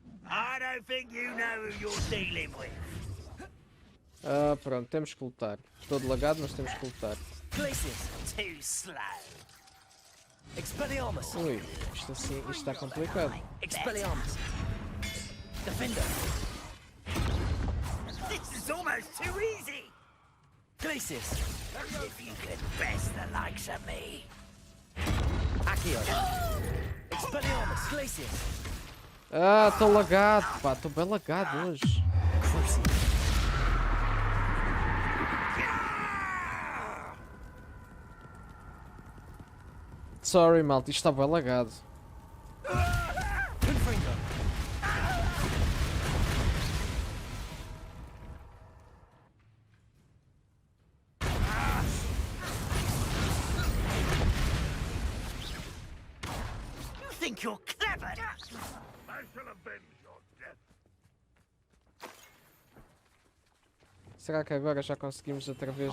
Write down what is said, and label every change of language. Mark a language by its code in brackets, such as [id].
[en] I don't think you know who you're dealing with. [pt] Ah, pronto, temos que lutar. Todo lagado, mas temos que lutar. [en] Glacius! Too slow. Expelliarmus! [pt] Ui, isto assim, isto está complicado. [en] Expelliarmus! Defender! This is almost too easy. Glacius! If you could best the likes of me. Accio! Expelliarmus! Glacius! [pt] Ah, estou lagado, pá, estou bem lagado hoje. [en] Cruci! [pt] Sorry, malta, isto está bem lagado. [en] Confringo! You think you're clever? I shall avenge your death. [pt] Será que agora já conseguimos outra vez